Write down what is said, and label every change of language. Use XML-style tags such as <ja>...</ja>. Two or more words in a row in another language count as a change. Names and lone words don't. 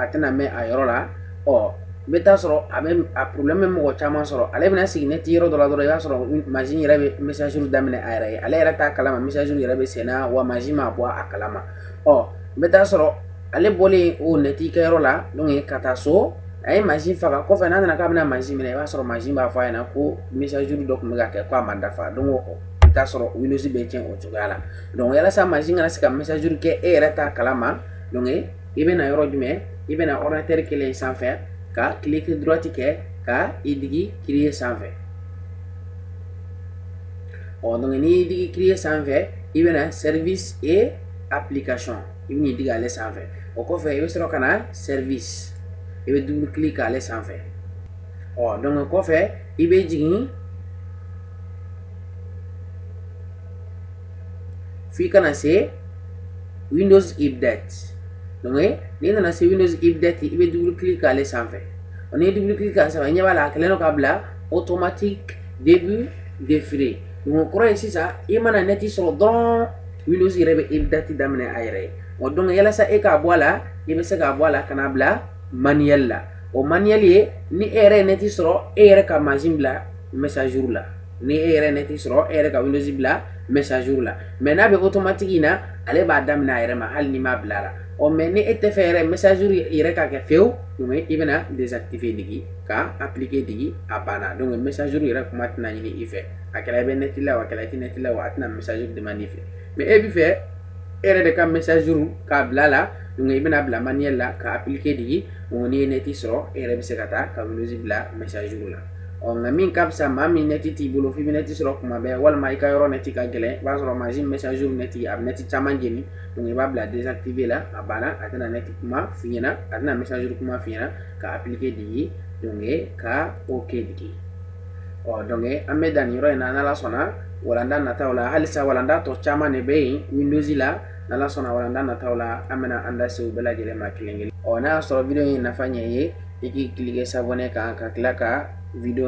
<bm>tɛna mɛn a yɔrɔ la i bɛ taa sɔrɔ a problème bɛ mɔgɔ caman sɔrɔ ale bɛna sigi net yɔrɔ dɔ la dɔrɔn i b'a sɔrɔ machine yɛrɛ bɛ message daminɛ a yɛrɛ ye ale yɛrɛ t'a kalama message yɛrɛ bɛ senna wa machine m'a bɔ a kalama i bɛ taa sɔrɔ ale bɔlen o nɛti kɛyɔrɔ la donc ka taa so a ye mansin faga kɔfɛ n'a nana k'a bɛna mansin minɛ i b'a sɔrɔ mansin b'a fɔ a ɲɛna ko</bm> <fr>mise à jour</fr> <bm>dɔ tun bɛ ka kɛ ko a ma dafa donc i t'a sɔrɔ Windows bɛ tiɲɛ o cogoya la donc yalasa mansin kana se ka</bm> <fr>mise à jour</fr> <bm>kɛ e yɛrɛ t'a kalama donc i bɛna yɔrɔ jumɛn i bɛna ordinateur kelen sanfɛ ka</bm> <fr>clic droite</fr> <bm>kɛ ka i digi créer sanfɛ donc n'i y'i digi créer sanfɛ i bɛna</bm> <fr>service et application</fr> <bm>i bɛn'i digi ale sanfɛ o kɔfɛ i bɛ sɔrɔ ka na service i bɛ</bm> <fr>double clic</fr> <bm>k'ale sanfɛ donc kɔfɛ i bɛ jigin f'i kana se Windows update donc n'i nana se Windows update i bɛ</bm> <fr>double clic</fr> <bm>k'ale sanfɛ n'i ye</bm> <fr>double clic</fr> <bm>k'ale sanfɛ i ɲɛ b'a la a kɛlen don k'a bila</bm> <fr>automatique début défilé</fr> <bm>donc o kɔrɔ ye sisan i mana net sɔrɔ dɔrɔn Windows yɛrɛ bɛ update daminɛ a yɛrɛ ye donc yalasa e k'a bɔ a la i bɛ se k'a bɔ a la ka n'a bila manuel la o manuel ye ni e yɛrɛ ye net sɔrɔ e yɛrɛ ka mansin bila</bm> <fr>mise à jour</fr> <bm>la ni e yɛrɛ net sɔrɔ e yɛrɛ ka Windows bila</bm> <fr>mise à jour</fr> <bm>la mais n'a bɛ automatique in na ale b'a daminɛ a yɛrɛ ma hali ni m'a bila a la mais ni e tɛ fɛ yɛrɛ</bm> <fr>mise à jour</fr> <bm>yɛrɛ ka kɛ fewu donc i bɛna désactiver digi ka appliquer digi a banna donc</bm> <fr>mise à jour</fr> <bm>yɛrɛ kuma tɛna ɲini i fɛ a kɛra i bɛ net la o a kɛra i tɛ net la o a tɛna</bm> <fr>mise à jour demander</fr> <bm>i fɛ mais e bɛ fɛ e yɛrɛ de ka</bm> <fr>mise à jour</fr> <bm>k'a bila a la donc i bɛna bila manuel la ka appliquer digi donc n'i ye net sɔrɔ e yɛrɛ bɛ se ka taa ka Windows bila</bm> <fr>mise à jour</fr> <bm>la nka min ka fisa maa min net t'i bolo f'i bɛ net sɔrɔ kuma bɛɛ walima i ka yɔrɔ net ka gɛlɛn i b'a sɔrɔ mansin</bm> <fr>mise à jour</fr> <bm>net a bɛ net caman jeni donc i b'a bila désactiver la a banna a tɛna net kuma f'i ɲɛna a tɛna</bm> <fr>mise à jour</fr> <bm>kuma f'i ɲɛna ka appliquer digi donc ka OK digi donc an bɛ dan nin yɔrɔ in na n'Ala sɔnna walanda nataw la halisa walanda tɔ caman de bɛ yen Windows la n'Ala sɔnna walanda nataw la an bɛna an da se u bɛɛ lajɛlen ma kelen kelen n'a y'a sɔrɔ video in nafa ɲɛ ye i k'i</bm> <fr>cliquer s'abonner</fr> <bm>kan ka tila ka video</bm>